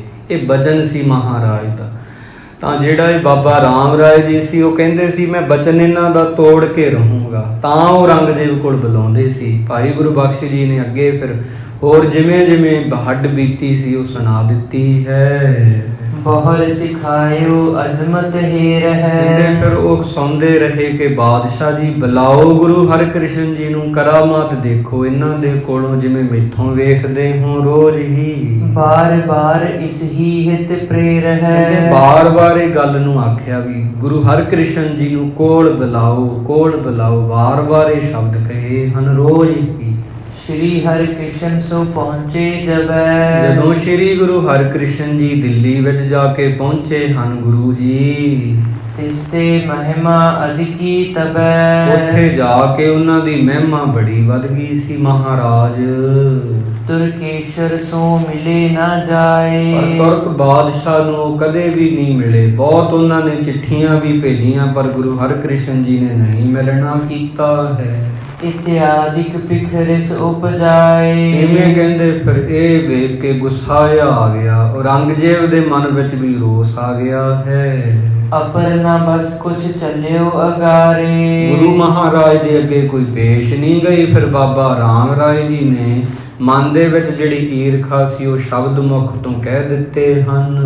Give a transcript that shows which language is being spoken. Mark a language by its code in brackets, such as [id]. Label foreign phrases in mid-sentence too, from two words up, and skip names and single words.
[pa] ਇਹ ਬਚਨ ਸੀ ਮਹਾਰਾਜ ਦਾ। ਤਾਂ ਜਿਹੜਾ ਇਹ ਬਾਬਾ ਰਾਮ ਰਾਏ ਜੀ ਸੀ ਉਹ ਕਹਿੰਦੇ ਸੀ ਮੈਂ ਬਚਨ ਇਹਨਾਂ ਦਾ ਤੋੜ ਕੇ ਰਹੂੰਗਾ, ਤਾਂ ਉਹ ਔਰੰਗਜ਼ੇਬ ਕੋਲ ਬੁਲਾਉਂਦੇ ਸੀ। ਭਾਈ ਗੁਰਬਖਸ਼ ਜੀ ਨੇ ਅੱਗੇ ਫਿਰ ਹੋਰ ਜਿਵੇਂ ਜਿਵੇਂ ਹੱਡ ਬੀਤੀ ਸੀ ਉਹ ਸੁਣਾ ਦਿੱਤੀ ਹੈ। [bra] बहुर सिखायो अजमत हेर है। [pa] ਫਿਰ ਉਹ ਸੁਣਦੇ ਰਹੇ ਕਿ ਬਾਦਸ਼ਾਹ ਜੀ ਬੁਲਾਓ ਗੁਰੂ ਹਰਿਕ੍ਰਿਸ਼ਨ ਜੀ ਨੂੰ, ਕਰਾਮਾਤ ਦੇਖੋ ਇਹਨਾਂ ਦੇ ਕੋਲੋਂ ਜਿਵੇਂ ਮੈਥੋਂ ਵੇਖਦੇ ਹੋ ਰੋਜ਼ ਹੀ। [bra] बार बार इस ही हित प्रेर है। [pa] ਬਾਰ-ਬਾਰ ਇਹ ਗੱਲ ਨੂੰ ਆਖਿਆ ਵੀ ਗੁਰੂ ਹਰਿਕ੍ਰਿਸ਼ਨ ਜੀ ਨੂੰ ਕੋਲ ਬੁਲਾਓ, ਕੋਲ ਬੁਲਾਓ, ਬਾਰ-ਬਾਰ ਇਹ ਸ਼ਬਦ ਕਹੇ ਹਨ ਰੋਜ਼ ਹੀ। [bra] श्री हरि कृष्ण सो पहुँचे जब। [pa] ਜਦੋਂ ਸ਼੍ਰੀ ਗੁਰੂ ਹਰਿਕ੍ਰਿਸ਼ਨ ਜੀ ਦਿੱਲੀ ਵਿੱਚ ਜਾ ਕੇ ਪਹੁੰਚੇ ਹਨ ਗੁਰੂ ਜੀ, [bra] तिस्ते महिमा अधिकी तब। [pa] ਉੱਥੇ ਜਾ ਕੇ ਉਹਨਾਂ ਦੀ ਮਹਿਮਾ ਬੜੀ ਵੱਧ ਗਈ ਸੀ ਮਹਾਰਾਜ। [bra] तुर्केश्वर सो मिले ना जाए। [pa] ਪਰ ਤੁਰਕ ਬਾਦਸ਼ਾਹ ਨੂੰ ਉਹ ਕਦੇ ਵੀ ਨਹੀਂ ਮਿਲੇ। ਬਹੁਤ ਉਹਨਾਂ ਨੇ ਚਿੱਠੀਆਂ ਵੀ ਭੇਜੀਆਂ ਪਰ ਗੁਰੂ ਹਰਿਕ੍ਰਿਸ਼ਨ ਜੀ ਨੇ ਨਹੀਂ ਮਿਲਣਾ ਕੀਤਾ ਹੈ। [bra] इत्यादिक पिखरिस उपजाए। [pa] ਇਵੇਂ ਕਹਿੰਦੇ ਫਿਰ ਇਹ ਵੇਖ ਕੇ ਗੁੱਸਾ ਆ ਗਿਆ, ਔਰੰਗਜ਼ੇਬ ਦੇ ਮਨ ਵਿੱਚ ਵੀ ਰੋਸ ਆ ਗਿਆ ਹੈ। [bra] ਅਪਰ ਨਾ ਬਸ ਕੁਛ ਚੱਲਿਓ ਅਗਾਰੇ। [pa] ਗੁਰੂ ਮਹਾਰਾਜ ਦੇ ਅੱਗੇ ਕੋਈ ਪੇਸ਼ ਨਹੀਂ ਗਈ। ਫਿਰ ਬਾਬਾ ਰਾਮ ਰਾਏ ਜੀ ਨੇ ਮਨ ਦੇ ਵਿੱਚ ਜਿਹੜੀ ਈਰਖਾ ਸੀ ਉਹ ਸ਼ਬਦ ਮੁਖ ਤੋਂ ਕਹਿ ਦਿੱਤੇ ਹਨ।